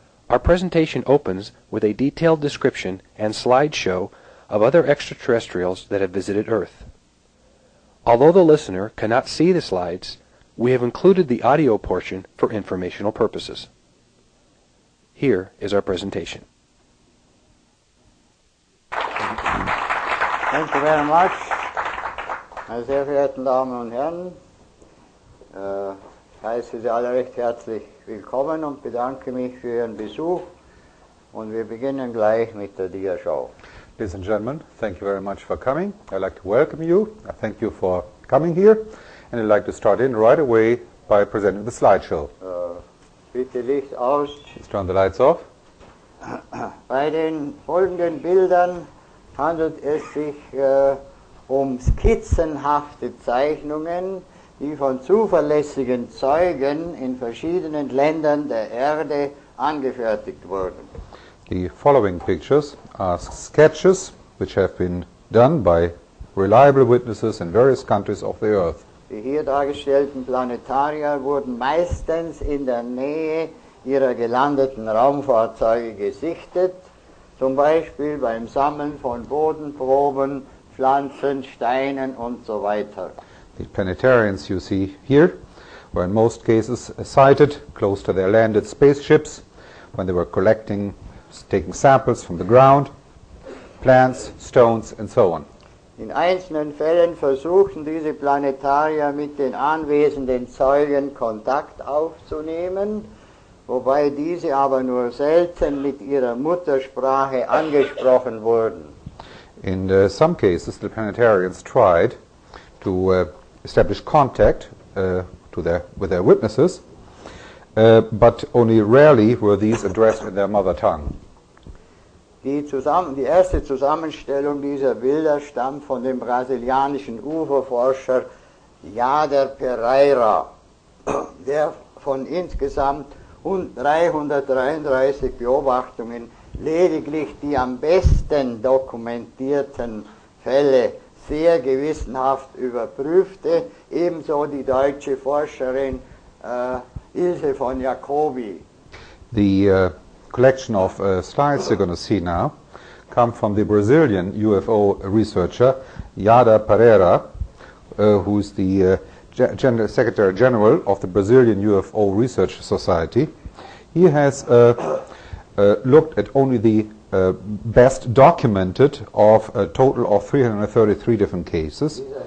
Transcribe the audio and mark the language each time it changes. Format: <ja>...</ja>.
<en>Our presentation opens with a detailed description and slideshow of other extraterrestrials that have visited Earth. Although the listener cannot see the slides, we have included the audio portion for informational purposes. Here is our presentation. Thank you very much,</en> <de>meine sehr verehrten Damen und Herren. Ich heiße Sie alle recht herzlich willkommen und bedanke mich für Ihren Besuch. Und wir beginnen gleich mit der Dia-Show.</de> <en>Ladies and gentlemen, thank you very much for coming. I'd like to welcome you. I thank you for coming here. And I'd like to start in right away by presenting the slideshow.</en> <de>Bitte Licht aus.</de> <en>Let's turn the lights off.</en> <de>Bei den folgenden Bildern handelt es sich um skizzenhafte Zeichnungen, die von zuverlässigen Zeugen in verschiedenen Ländern der Erde angefertigt wurden.</de> <en>The following pictures are sketches which have been done by reliable witnesses in various countries of the earth.</en> <de>Die hier dargestellten Planetarier wurden meistens in der Nähe ihrer gelandeten Raumfahrzeuge gesichtet, zum Beispiel beim Sammeln von Bodenproben, Pflanzen, Steinen und so weiter.</de> <en>The planetarians you see here were in most cases sighted close to their landed spaceships when they were taking samples from the ground, plants, stones and so on.</en> <de>In einzelnen Fällen versuchten diese Planetarier mit den anwesenden Zeugen Kontakt aufzunehmen, wobei diese aber nur selten mit ihrer Muttersprache angesprochen wurden.</de> <en>In some cases the planetarians tried to establish contact with their witnesses, but only rarely were these addressed in their mother tongue.</en> <de>Die erste Zusammenstellung dieser Bilder stammt von dem brasilianischen UFO-Forscher Jader Pereira, der von insgesamt 333 Beobachtungen lediglich die am besten dokumentierten Fälle sehr gewissenhaft überprüfte, ebenso die deutsche Forscherin Ilse von Jacobi.</de> <en>The collection of slides you're going to see now come from the Brazilian UFO researcher Yada Pereira, who's the Secretary General of the Brazilian UFO Research Society. He has looked at only the best documented of a total of 333 different cases.</en>